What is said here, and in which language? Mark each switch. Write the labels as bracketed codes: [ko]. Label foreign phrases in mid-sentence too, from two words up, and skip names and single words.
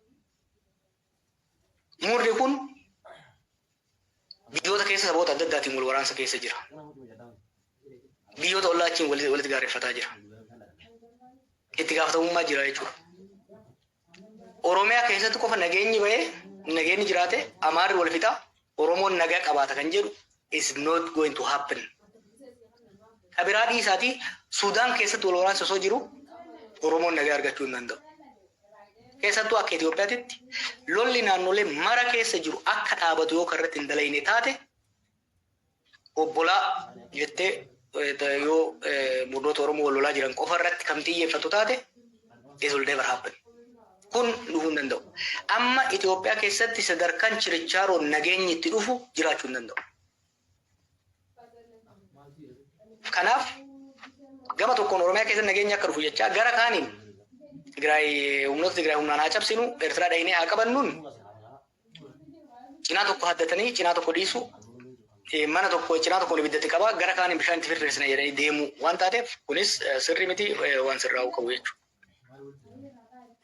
[om] Murni kun biyyoota keessa saboota adda addaatiin wal waraansa keessa jira. Biyyoota ollaachiin walitti gaarreeffataa jira. Itti gaafatamummaa jira jechuudha. Oromiyaa keessatti qofa nageenyi jiraate Amaarri wal fixaa Oromoon nagaa qabaata kan jedhu [en] is not going to happen. [om] Kabiraa dhiisaatii Sudaan keessatti wal waraansa osoo jiru Oromoon nagaa argachuu hin danda'u. Keessattuu akka Itoophiyaatti lolli naannolee mara keessa jiru akka dhaabatu yoo karratti hin dalayne taate obbolaa jettee yoo murnoota Oromoo wal lolaa jiran qofa irratti kan xiyyeeffatu taate [en] it will never happen. [om] Kun dhufuu hin danda'u. Amma Itoophiyaa keessatti sadarkaan chirichaaroon nageenyi itti dhufu jiraachuu hin danda'u. Kanaaf gama tokkoon Oromiyaa keessatti nageenyi akka dhufu jechaa gara kaaniin humnoota Tigraay humnaan haa cabsinu Eertiraa dhahinee haa qabannuun cinaa tokko haddatanii cinaa tokko dhiisu mana tokko cinaa tokko ibiddatti qabaa gara kaaniin bishaan itti firfirsina jedhanii deemu waan taateef kunis sirrii miti waan sirraa'uu qabu jechuudha.